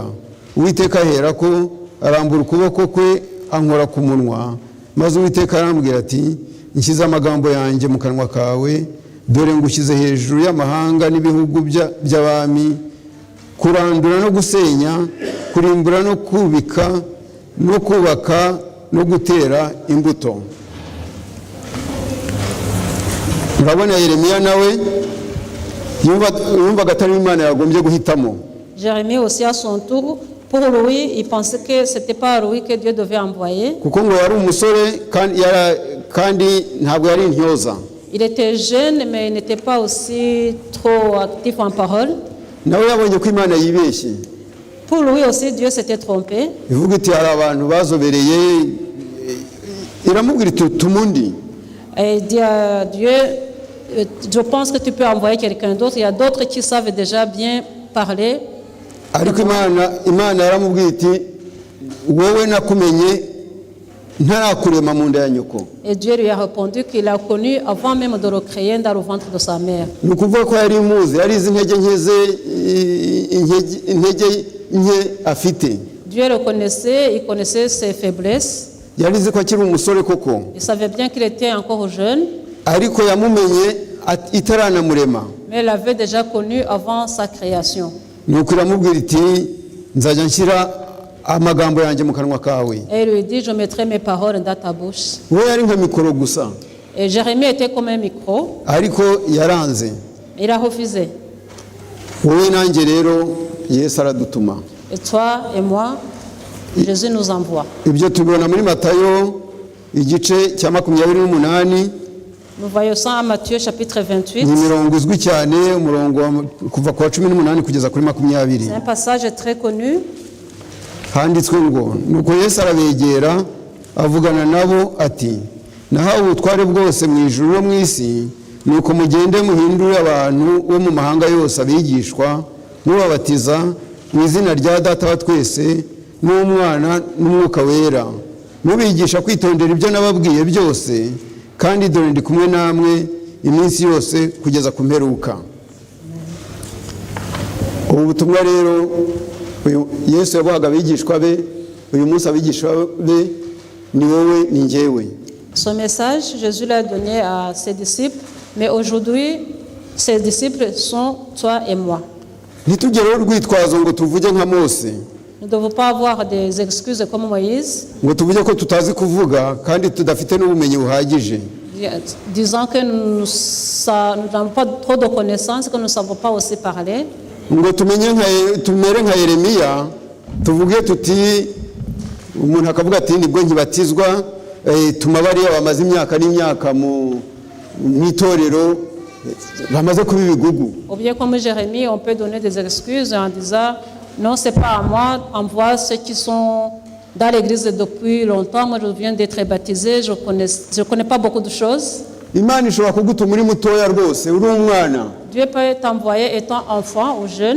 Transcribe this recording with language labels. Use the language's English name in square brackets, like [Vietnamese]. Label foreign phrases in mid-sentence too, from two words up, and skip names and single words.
[Kinyarwanda] Uwiteka ahera ko arambura ukuboko kwe ankora ku munwa maze Uwiteka arambwira ati nshyize amagambo yanjye mu kanwa kawe dore ngushyize hejuru y'amahanga n'ibihugu by'abami kurandura no gusenya kurimbura no kubika no kubaka no gutera imbuto. Urabona Yeremiya nawe yumvaga atari Imana yagombye guhitamo [French] Jérémie aussi à son tour, pour lui, il pensait que ce n'était pas lui que Dieu devait envoyer. [Kinyarwanda] kuko ngo yari umusore kandi ntabwo yari intyoza. [French] Il était jeune, mais il n'était pas aussi trop actif en parole. [Kinyarwanda] nawe yabonye ko Imana yibeshye. [French] Pour lui aussi, Dieu s'était trompé. [Kinyarwanda] ivuga iti hari abantu bazobereye, iramubwira iti tumundi. [French] Et il dit à Dieu, je pense que tu peux envoyer quelqu'un d'autre. Il y a d'autres qui savent déjà bien parler. [Kinyarwanda] ariko Imana yaramubwira iti wowe nakumenye ntarakurema mu nda ya nyoko. [French] Et Dieu lui a répondu qu'il l'a connu avant même de le créer dans le ventre de sa mère. [Kinyarwanda] ni ukuvuga ko yari imuzi, yari izi intege nke afite. [French] Dieu le connaissait, il connaissait ses faiblesses. [Kinyarwanda] yari izi ko akiri umusore koko, [French] Il savait bien qu'il était encore jeune, [Kinyarwanda] ariko yamumenye itaranamurema. [French] mais il l'avait déjà connu avant sa création. [Kinyarwanda] nuko iramubwira iti nzajya nshyira amagambo yanjye mu kanwa kawe. [French] Et il lui dit, je mettrai mes paroles dans ta bouche. [Kinyarwanda] we yari nka mikoro gusa, [French] Et Jérémie était comme un micro. [Kinyarwanda] ariko yaranze. [French] Il a refusé. [Kinyarwanda] wowe nanjye rero Yesu aradutuma. [French] Et toi et moi, Jésus nous envoie. [Kinyarwanda] ibyo tubibona muri Matayo igice cya 28, [French] Nous voyons ça en Matthieu chapitre 28. [Kinyarwanda] ni imirongo izwi cyane, umurongo kuva ku wa 18 kugeza kuri 20. [French] C'est un passage très connu. [Kinyarwanda] handitswe ngo nuko Yesu arabegera avugana nabo ati nahawe ubutware bwose mu ijuru no mu isi, nuko mugende muhindure abantu bo mu mahanga yose abigishwa, mubabatiza mu izina rya Data wa twese n'Umwana n'Umwuka wera, mubigisha kwitondera ibyo nababwiye byose, kandi dore ndi kumwe namwe iminsi yose kugeza ku mperuka. ubu butumwa rero Yesu yabuhaga abigishwa be, uyu munsi abigishwa be ni wowe ni njyewe. [French] Ce message, Jésus l'a donné à ses disciples, mais aujourd'hui, ses disciples sont toi et moi. [Kinyarwanda] ntitugereho urwitwazo ngo tuvuge nka Mose, [French] Nous ne devons pas avoir des excuses comme Moïse, [Kinyarwanda] ngo tuvuge ko tutazi kuvuga kandi tudafite n'ubumenyi buhagije. [French] disant que nous n'avons pas trop de connaissances, que nous ne savons pas aussi parler. [Kinyarwanda] ngo tumere nka Yeremiya, tuvuge tuti, umuntu akavuga ati nibwo nkibatizwa, tuma bariya bamaze imyaka n'imyaka mu itorero bamaze kuba ibigugu. [French] Ou bien comme Jérémie, on peut donner des excuses en disant non, c'est pas à moi, envoie ceux qui sont dans l'église depuis longtemps. Moi, je viens d'être baptisé, je connais pas beaucoup de choses. [Kinyarwanda] Imana ishobora kugutuma uri mutoya rwose, uri umwana, [French] Dieu peut t'envoyer étant enfant ou jeune,